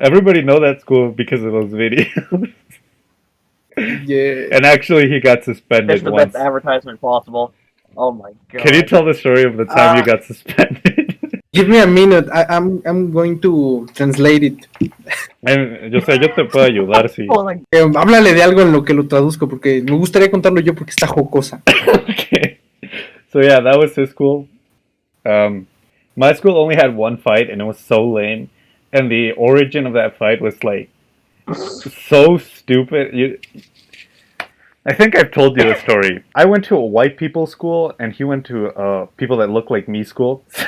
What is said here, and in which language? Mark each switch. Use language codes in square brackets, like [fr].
[en] Everybody know that school because of those videos. Yeah. And actually, he got That's suspended the once. best advertisement possible. Oh my god! Can you tell the story of the time you got suspended? Give me a minute. I'm going to translate it. [es] Yo sé, yo te puedo ayudar, sí. [en] Oh, like, [es] Háblale de algo en lo que lo traduzco porque me gustaría contarlo yo porque está jocosa. [en] Okay. So yeah, that was his school. My school only had one fight, and it was so lame. And the origin of that fight was like so stupid. I think I've told you the story. I went to a white people school, and he went to people that look like me school.